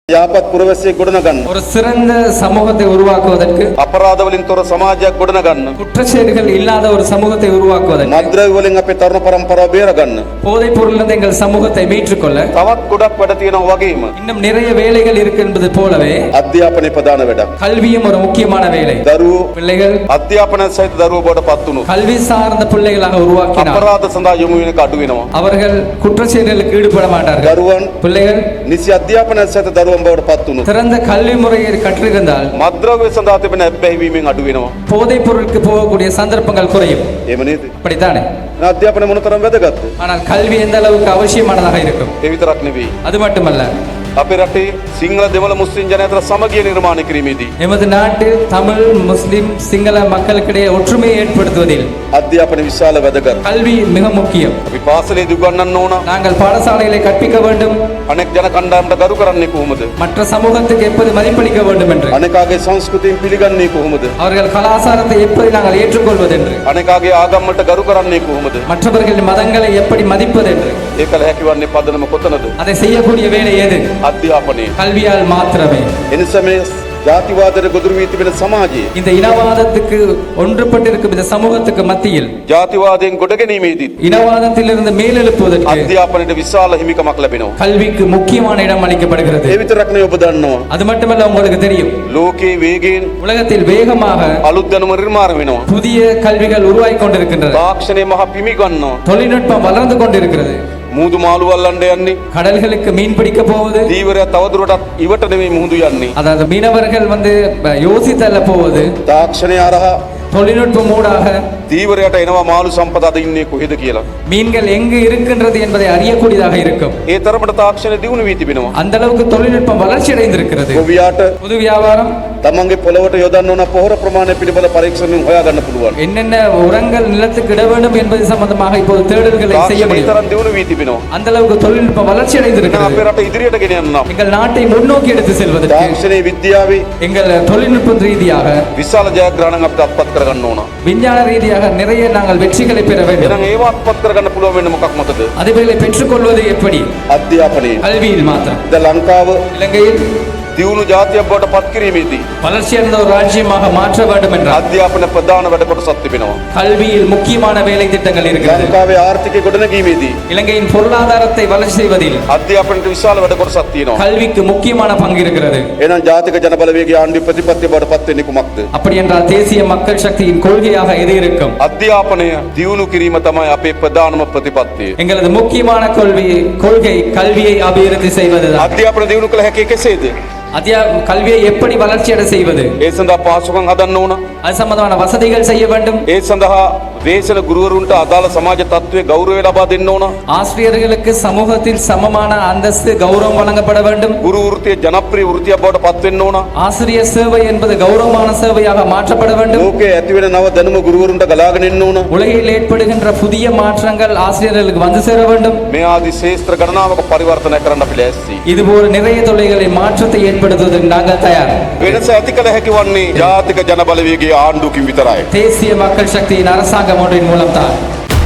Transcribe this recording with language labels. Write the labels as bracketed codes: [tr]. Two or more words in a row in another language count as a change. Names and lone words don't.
[si] යාපත් පුරවැසියෙක් ගොඩනගන්න. [ta] ஒரு சிறந்த சமூகத்தை உருவாக்குவதற்கு, [si] අපරාධ වලින් තොර සමාජයක් ගොඩනගන්න. [ta] குற்றச்செயல்கள் இல்லாத ஒரு சமூகத்தை உருவாக்குவதற்கு, [si] මද්ද්‍රව්‍ය වලින් අපේ තරුණ පරම්පරාව බේරගන්න. [ta] போதைப் பொருளிலிருந்து எங்கள் சமூகத்தை மீட்டுக்கொள்ள [si] තවත් ගොඩක් වැඩ තියෙනවා වගේම [ta] இன்னும் நிறைய வேலைகள் இருக்கு என்பது போலவே [si] අධ්‍යාපනයේ ප්‍රධාන වැඩක්. [ta] கல்வியும் ஒரு முக்கியமான வேலை. [si] දරුවෝ [ta] பிள்ளைகள் [si] අධ්‍යාපනය සහිත දරුවෝ බවට පත් වුණොත් [ta] கல்வி சார்ந்த பிள்ளைகளாக உருவாக்கினார் [si] අපරාධ සඳහා යොමු වෙන එක අඩු වෙනවා. [ta] அவர்கள் குற்றச்செயல்களுக்கு ஈடுபட மாட்டார்கள். [si] දරුවන් [ta] பிள்ளைகள் [si] නිසි අධ්‍යාපනය සහිත දරුවන් බවට පත් වුණොත් [ta] சிறந்த கல்வி முறையை கற்றிருந்தால் [si] මද්ද්‍රව්‍ය සඳහා තිබෙන ඇබ්බැහි වීමෙන් අඩු වෙනවා. [ta] போதைப் பொருளுக்கு போகக்கூடிய சந்தர்ப்பங்கள் குறையும். [si] එහෙම නේද? [ta] அப்படித்தானே? [si] අධ්‍යාපනය මොනතරම් වැදගත්ද? [ta] ஆனால் கல்வி எந்த அளவுக்கு அவசியமானதாக இருக்கும். [si] ඒ විතරක් නෙවෙයි. [ta] அது மட்டுமல்ல, [si] අපේ රටේ සිංහල දෙමළ මුස්ලිම් ජනතාව අතර සමගිය නිර්මාණය කිරීමේදී [ta] எமது நாட்டில் தமிழ், முஸ்லிம், சிங்கள மக்களுக்கிடையே ஒற்றுமையை ஏற்படுத்துவதில் [si] අධ්‍යාපනය විශාල වැදගත්. [ta] கல்வி மிக முக்கியம். [si] අපි පාසලේදී උගන්වන්න ඕන. [ta] நாங்கள் பாடசாலைகளை கற்பிக்க வேண்டும். [si] අනෙක් ජන කණ්ඩායමට ගරු කරන්නේ කොහොමද? [ta] மற்ற சமூகத்துக்கு எப்படி மதிப்பளிக்க வேண்டும் என்று, [si] අනෙකාගේ සංස්කෘතියෙන් පිළිගන්නේ කොහොමද? [ta] அவர்கள் கலாச்சாரத்தை எப்படி நாங்கள் ஏற்றுக்கொள்வது என்று, [si] අනෙකාගේ ආගම් වලට ගරු කරන්නේ කොහොමද? [ta] மற்றவர்களின் மதங்களை எப்படி மதிப்பது என்று, [si] ඒ කල හැකි වන්නේ පදනම කොතනද? [ta] அதை செய்யக்கூடிய வேலை எது? [si] අධ්‍යාපනයේ. [ta] கல்வியால் மாத்திரமே. [si] එනිසා මේ ජාතිවාදයට ගොදුරු වී තිබෙන සමාජයේ [ta] இந்த இனவாதத்துக்கு ஒன்றுபட்டிருக்கும் இந்த சமூகத்துக்கு மத்தியில் [si] ජාතිවාදයෙන් ගොඩ ගැනීමේදී [ta] இனவாதத்திலிருந்து மேலெழுப்புவதற்கு [si] අධ්‍යාපනයට විශාල හිමිකමක් ලැබෙනවා. [ta] கல்விக்கு முக்கியமான இடம் அளிக்கப்படுகிறது. [si] ඒ විතරක් නෙවෙයි ඔබ දන්නවා. [ta] அது மட்டுமல்ல, உங்களுக்கு தெரியும், [si] ලෝකේ වේගයෙන් [ta] உலகத்தில் வேகமாக [si] අලුත් දැනුම නිර්මාණය වෙනවා. [ta] புதிய கல்விகள் உருவாகி கொண்டிருக்கின்றன. [si] තාක්ෂණය මහ පිමි ගන්නවා. [ta] தொழில்நுட்பம் வளர்ந்து கொண்டிருக்கிறது. [si] මුහුදු මාළු වල්ලන්න යන්නේ. [ta] கடல்களுக்கு மீன் பிடிக்க போவது, [si] දීවරය තවදුරටත් ඉවට නෙවෙයි මුහුදු යන්නේ. [ta] அதாவது மீனவர்கள் யோசித்தல்ல போவது, [si] තාක්ෂණය හරහා [ta] தொழில்நுட்பம் ஊடாக [si] දීවරයට එනවා මාළු සම්පත අද ඉන්නේ කොහෙද කියලා. [ta] மீன்கள் எங்கு இருக்கின்றது என்பதை அறியக்கூடியதாக இருக்கும். [si] ඒ තරමට තාක්ෂණය දියුණු වී තිබෙනවා. [ta] அந்த அளவுக்கு தொழில்நுட்பம் வளர்ச்சி அடைந்திருக்கிறது. [si] ගොවියාට [ta] புது வியாபாரம், [si] තමන්ගේ පොළවට යොදන්න ඕන පොහොර ප්‍රමාණය පිළිබඳ පරීක්ෂණයෙන් හොයාගන්න පුළුවන්. [ta] என்னென்ன உரங்கள் நிலத்துக்கு இட வேண்டும் என்பது சம்பந்தமாக இப்போது தேடல்களை செய்ய [si] තාක්ෂණය [ta] முடியும். [si] තරම් දියුණු වී තිබෙනවා. [ta] அந்த அளவுக்கு தொழில்நுட்பம் வளர்ச்சி [si] අපේ [ta] அடைந்திருக்கிறது. [si] රට ඉදිරියට ගෙන යන්න නම් [ta] எங்கள் நாட்டை முன்னோக்கி எடுத்து செல்வதற்கு [si] තාක්ෂණයේ විද්‍යාවේ [ta] எங்கள் தொழில்நுட்ப ரீதியாக, [si] විශාල ජයග්‍රහණයක් අපිට අත්පත් කරගන්න ඕන. [ta] விஞ்ஞான ரீதியாக நிறைய நாங்கள் வெற்றிகளை பெற வேண்டும். [si] එහෙනම් ඒව අත්පත් කරගන්න පුළුවන් වෙන්නේ මොකක් මතද? [ta] அதுகளை பெற்றுக்கொள்வது எப்படி? [si] අධ්‍යාපනයේ. [ta] கல்வியில் மாத்திரம். [si] ද ලංකාව [ta] இலங்கையில் [si] දියුණු ජාතියක් බවට පත් කිරීමේදී [ta] வளர்ச்சி அடைந்த ஒரு ராஜ்யமாக மாற்ற வேண்டும் என்றால் [si] අධ්‍යාපන ප්‍රධාන වැඩ කොටසක් තිබෙනවා. [ta] கல்வியில் முக்கியமான வேலை திட்டங்கள் இருக்கிறது. [si] ලංකාවේ ආර්ථිකය ගොඩනැගීමේදී [ta] இலங்கையின் பொருளாதாரத்தை வளர்ச்சி செய்வதில் [si] අධ්‍යාපනයට විශාල වැඩ කොටසක් තියෙනවා. [ta] கல்விக்கு முக்கியமான பங்கு இருக்கிறது. [si] එහෙනම් ජාතික ජනබලවේගයේ ආණ්ඩු ප්‍රතිපත්තිය බවට පත් වෙන්නේ කුමක්ද? [ta] அப்படி என்றால் தேசிய மக்கள் சக்தியின் கொள்கையாக எது இருக்கும்? [si] අධ්‍යාපනය දියුණු කිරීම තමයි අපේ ප්‍රධානම ප්‍රතිපත්තිය. [ta] எங்களது முக்கியமான கொள்கை கல்வியை அபிவிருத்தி செய்வதுதான். [si] අධ්‍යාපන දියුණු කළ හැකි කෙසේද? [ta] கல்வியை எப்படி வளர்ச்சியடை செய்வது? [si] ඒ සඳහා පහසුකම් හදන්න ඕන. [ta] அது சம்பந்தமான வசதிகள் செய்ய வேண்டும். [si] ඒ සඳහා දේශන ගුරුවරුන්ට අදාළ සමාජ තත්ත්වයේ ගෞරවය ලබා දෙන්න ඕන. [ta] ஆசிரியர்களுக்கு சமூகத்தில் சமமான அந்தஸ்து, கௌரவம் வழங்கப்பட வேண்டும். [si] ගුරු වෘත්තිය ජනප්‍රිය වෘත්තියක් බවට පත් වෙන්න ඕන. [ta] ஆசிரியர் சேவை என்பது கௌரவமான சேவையாக மாற்றப்பட வேண்டும். [si] ලෝකයේ ඇති වෙන නව දැනුම ගුරුවරුන්ට ගලාගෙන එන්න ඕන. [ta] உலகில் ஏற்படுகின்ற புதிய மாற்றங்கள் ஆசிரியர்களுக்கு வந்து சேர வேண்டும். [si] මේ ආදී ශේෂ්ත්‍ර ගණනාවක පරිවර්තනය කරන්න අපි ලෑස්ති. [ta] இதுபோல நிறைய தொழில்களில் மாற்றத்தை ஏற்படுத்துவதற்கு நாங்கள் தயார். [si] වෙනස ඇති කළ හැකි වන්නේ ජාතික ජනබලවේගයේ ආණ්ඩුවකින් විතරයි. [ta] தேசிய மக்கள் சக்தியின் அரசாங்கம் ஒன்றின் மூலம் தான்.